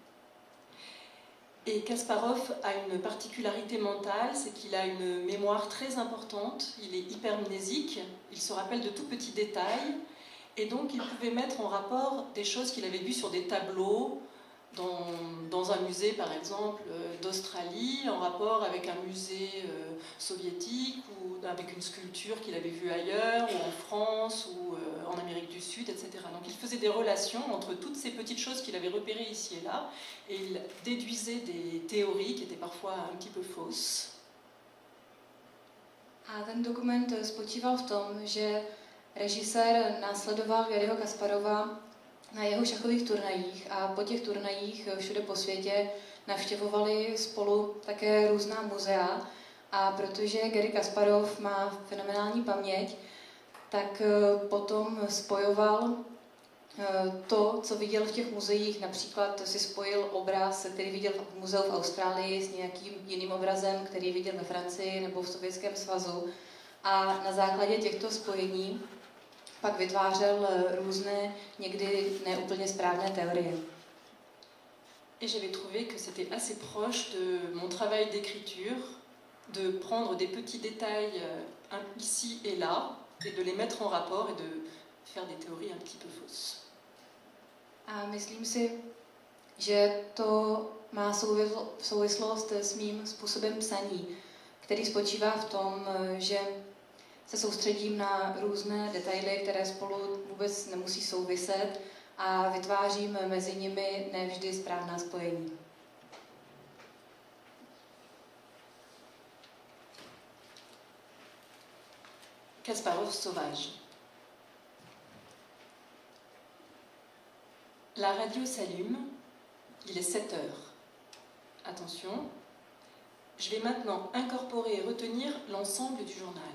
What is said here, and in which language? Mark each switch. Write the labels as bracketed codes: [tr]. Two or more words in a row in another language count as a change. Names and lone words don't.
[fr] Et Kasparov a une particularité mentale, c'est qu'il a une mémoire très importante, il est hypermnésique, il se rappelle de tout petits détails, et donc il pouvait mettre en rapport des choses qu'il avait vues sur des tableaux, dans un musée par exemple d'Australie, en rapport avec un musée soviétique, ou avec une sculpture qu'il avait vue ailleurs, ou en France, ou en Amérique du Sud, etc. Donc il faisait des relations entre toutes ces petites choses qu'il avait repérées ici et là, et il déduisait des théories qui étaient parfois un petit peu fausses. [cs] A ten dokument spočíval v tom, že režisér následoval Garryho Kasparova na jeho šachových turnajích a po těch turnajích všude po světě navštěvovali spolu také různá muzea, a protože Garry Kasparov má fenomenální paměť, tak potom spojoval to, co viděl v těch muzeích. Například si spojil obraz, který viděl v muzeu v Austrálii, s nějakým jiným obrazem, který viděl ve Francii nebo v Sovětském svazu, a na základě těchto spojení pak vytvářel různé, někdy neúplně správné teorie. [fr] Et j'avais trouvé que c'était assez proche de mon travail d'écriture, de prendre des petits détails ici et là, et de les mettre en rapport et de faire des théories un petit peu fausses. [cs] A myslím si, že to má souvislost s mým způsobem psaní, který spočívá v tom, že se soustředím na různé detaily, které spolu vůbec nemusí souviset, a vytvářím mezi nimi nevždy správná spojení. [fr] Kasparov sauvage. La radio s'allume, il est 7 heures. Attention, je vais maintenant incorporer et retenir l'ensemble du journal.